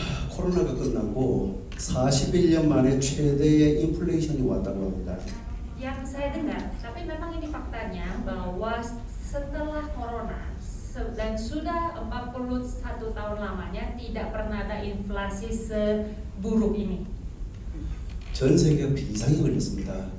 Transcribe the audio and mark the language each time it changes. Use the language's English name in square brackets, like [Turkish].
[Korean] 코로나가 끝나고 41년 만에 최대의 인플레이션이 왔다고 합니다. [Indonesian] Yang saya dengar, tapi memang ini faktanya bahwa setelah corona dan sudah 41 tahun lamanya tidak pernah ada inflasi seburuk ini. [Korean] 전 세계가 비상이 걸렸습니다.